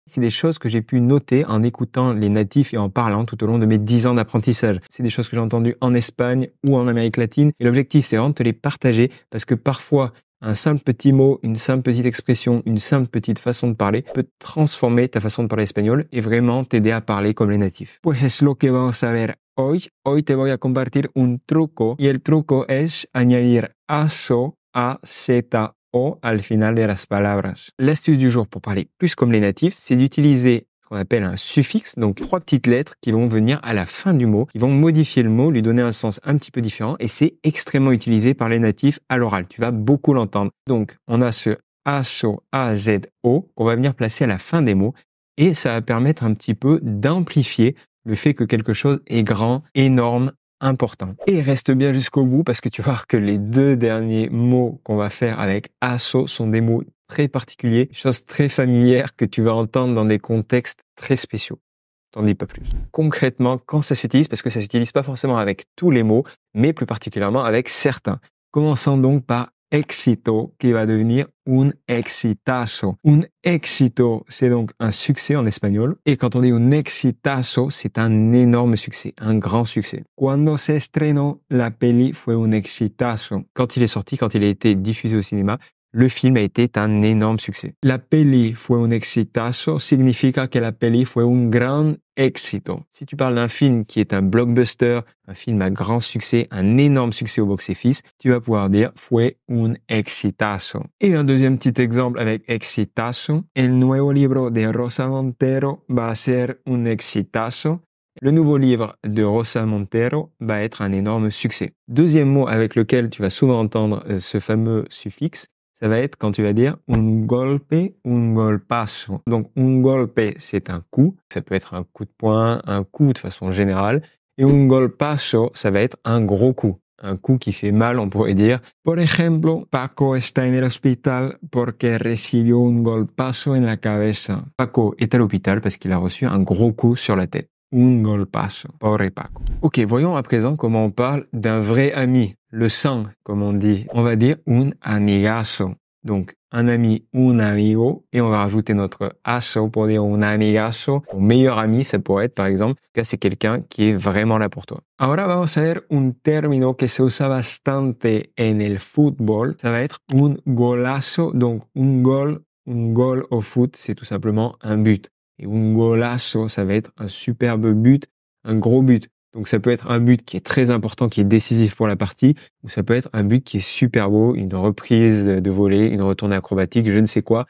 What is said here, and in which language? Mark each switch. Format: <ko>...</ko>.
<fr>C'est des choses que j'ai pu noter en écoutant les natifs et en parlant tout au long de mes 10 ans d'apprentissage. C'est des choses que j'ai entendues en Espagne ou en Amérique latine. Et l'objectif, c'est vraiment de te les partager parce que parfois, un simple petit mot, une simple petite expression, une simple petite façon de parler peut transformer ta façon de parler espagnol et vraiment t'aider à parler comme les natifs.</fr> <es>Pues es lo que vamos a ver hoy. Hoy te voy a compartir un truco y el truco es añadir aso, A-Z-O al final de las palabras.</es> <fr>L'astuce du jour pour parler plus comme les natifs, c'est d'utiliser qu'on appelle un suffixe, donc 3 petites lettres qui vont venir à la fin du mot, qui vont modifier le mot, lui donner un sens un petit peu différent, et c'est extrêmement utilisé par les natifs à l'oral. Tu vas beaucoup l'entendre. Donc, on a ce ASO, A-Z-O, qu'on va venir placer à la fin des mots, et ça va permettre un petit peu d'amplifier le fait que quelque chose est grand, énorme, important. Et reste bien jusqu'au bout parce que tu vas voir que les 2 derniers mots qu'on va faire avec ASO sont des mots très particuliers, choses très familières que tu vas entendre dans des contextes très spéciaux. T'en dis pas plus. Concrètement, quand ça s'utilise, parce que ça s'utilise pas forcément avec tous les mots, mais plus particulièrement avec certains. Commençons donc par éxito, qui va devenir un exitazo. Un éxito, c'est donc un succès en espagnol. Et quand on dit un exitazo, c'est un énorme succès, un grand succès.</fr> <es>Cuando se estrenó, la peli fue un exitazo.</es> <fr>Quand il est sorti, quand il a été diffusé au cinéma, le film a été un énorme succès.</fr> <es>La peli fue un exitazo significa que la peli fue un gran éxito.</es> <fr>Si tu parles d'un film qui est un blockbuster, un film à grand succès, un énorme succès au box-office, tu vas pouvoir dire</fr> <es>fue un exitazo.</es> <fr>Et un deuxième petit exemple avec exitazo.</fr> <es>El nuevo libro de Rosa Montero va a ser un exitazo.</es> <fr>Le nouveau livre de Rosa Montero va être un énorme succès. Deuxième mot avec lequel tu vas souvent entendre ce fameux suffixe, ça va être quand tu vas dire un golpe, un golpazo. Donc, un golpe, c'est un coup. Ça peut être un coup de poing, un coup de façon générale. Et un golpazo, ça va être un gros coup. Un coup qui fait mal, on pourrait dire.</fr> <es>Por ejemplo, Paco está en el hospital porque recibió un golpazo en la cabeza.</es> <fr>Paco est à l'hôpital parce qu'il a reçu un gros coup sur la tête. Un golpazo.</fr> <es>Pobre Paco.</es> <fr>Ok, voyons à présent comment on parle d'un vrai ami. Le sang, comme on dit. On va dire un amigazo. Donc, un ami, un amigo. Et on va rajouter notre aso pour dire un amigazo. Ton meilleur ami, ça pourrait être, par exemple, que c'est quelqu'un qui est vraiment là pour toi.</fr> <es>Ahora vamos a ver un término que se usa bastante en el fútbol.</es> <fr>Ça va être un golazo. Donc, un gol au foot, c'est tout simplement un but. Et un golazo, ça va être un superbe but, un gros but. Donc ça peut être un but qui est très important, qui est décisif pour la partie, ou ça peut être un but qui est super beau, une reprise de volée, une retournée acrobatique, je ne sais quoi.</fr>